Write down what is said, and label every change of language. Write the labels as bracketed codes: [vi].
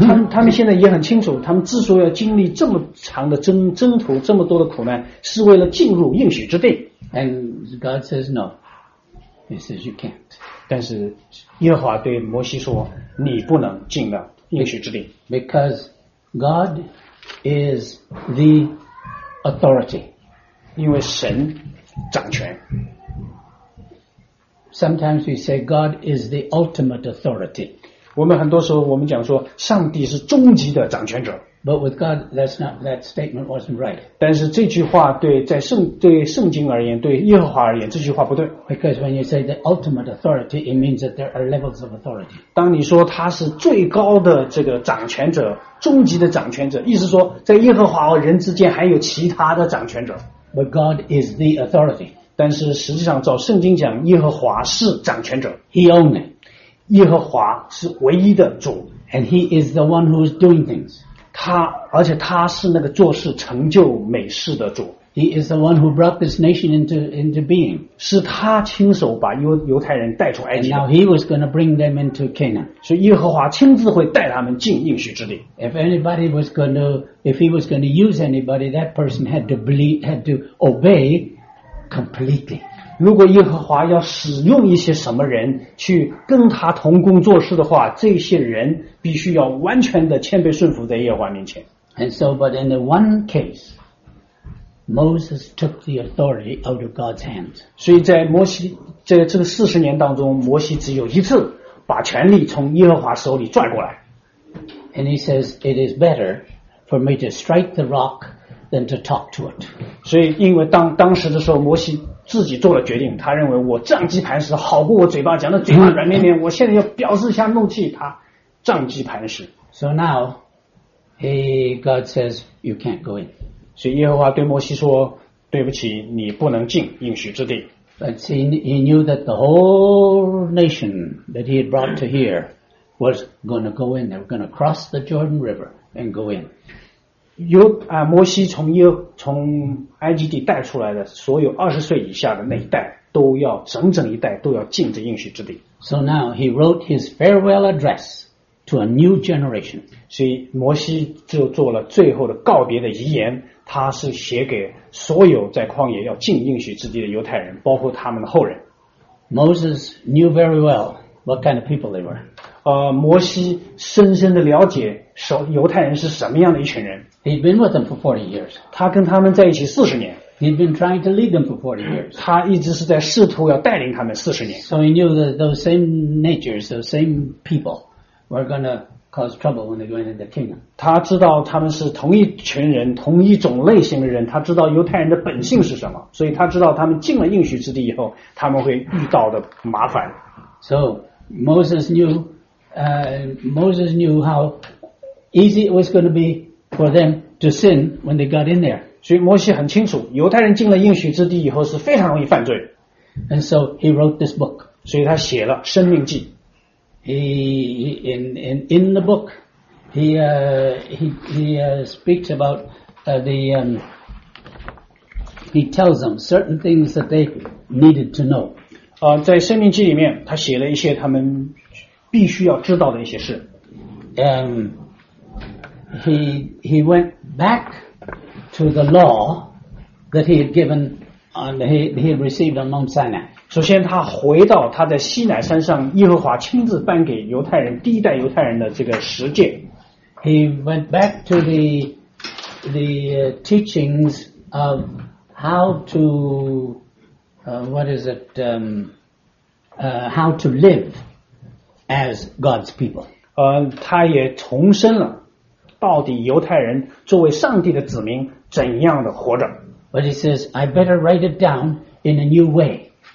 [zh] 他们现在也很清楚，他们之所以要经历这么长的征途，这么多的苦难，是为了进入应许之地。 [en] And God says no. He says you can't. [zh] 但是耶和华对摩西说，你不能进到应许之地。 [en] Because God is the authority. [zh] 因为神掌权。 [en] Sometimes we say God is the ultimate authority. [zh] 我们很多时候我们讲说上帝是终极的掌权者。 [en] But with God, that statement wasn't right. [zh] 但是这句话对圣经而言，对耶和华而言，这句话不对。 [en] Because when you say the ultimate authority, it means that there are levels of authority. [zh] 当你说他是最高的这个掌权者，终极的掌权者，意思说在耶和华和人之间还有其他的掌权者。 [en] But God is the authority. [zh] 但是实际上照圣经讲，耶和华是掌权者。 [en] He only. [zh] 耶和华是唯一的主。 [en] And he is the one who is doing things. [zh] 而且他是那个做事成就美事的主。 [en] He is the one who brought this nation into being. [zh] 是他亲手把犹太人带出埃及。 [en] And now he was going to bring them into Canaan. [zh] 所以耶和华亲自会带他们进应许之地。 [en] If he was going to use anybody, that person had to obey completely. [zh] 如果耶和华要使用一些什么人去跟他同工做事的话，这些人必须要完全的谦卑顺服在耶和华面前。 [en] And so, but in the one case, Moses took the authority out of God's hands. [zh] 所以在摩西在这个四十年当中，摩西只有一次把权力从耶和华手里拽过来。 [en] And he says, "It is better for me to strike the rock than to talk to it." [zh] 所以因为当时的时候，摩西自己做了决定，他认为我杖击磐石好过我嘴巴讲的嘴巴软绵绵，我现在要表示一下怒气，他杖击磐石。 [en] So now, God says you can't go in. [zh] 所以耶和华对摩西说，对不起，你不能进应许之地。 [en] But he knew that the whole nation that he had brought to here was going to go in. They were going to cross the Jordan River and go in. [zh] 摩西从埃及地带出来的所有二十岁以下的那一代，都要整整一代都要进这应许之地。 [en] So now he wrote his farewell address to a new generation. [zh] 所以摩西就做了最后的告别的遗言，他是写给所有在旷野要进应许之地的犹太人，包括他们的后人。 [en] Moses knew very well what kind of people they were. [zh] 摩西深深的了解犹太人是什么样的一群人。 [en] He'd been with them for 40 years. [zh] 他跟他们在一起四十年。 [en] He'd been trying to lead them for 40 years. [zh] 他一直是在试图要带领他们四十年。 [en] So he knew that those same natures, those same people were going to cause trouble when they go into the kingdom. [zh] 他知道他们是同一群人，同一种类型的人，他知道犹太人的本性是什么，所以他知道他们进了应许之地以后，他们会遇到的麻烦。 [en] So Moses knew how easy it was going to be for them to sin when they got in there. [zh] 所以摩西很清楚，犹太人进了应许之地以后是非常容易犯罪。 [en] And so he wrote this book. [zh] 所以他写了《生命记》。 [en] in the book, he speaks about he tells them certain things that they needed to know. [zh] 在《生命记》里面，他写了一些他们必须要知道的一些事。 [en] He went back to the law that he had given on he had received on Mount Sinai. [zh] 首先，他回到他在西乃山上，耶和华亲自颁给犹太人第一代犹太人的这个十诫。 [en] He went back to the teachings of how to how to live as God's people. [zh] 他也重申了。到底犹太人作为上帝的子民怎样的活着 [en] ？But he says, I better write it down in a new way.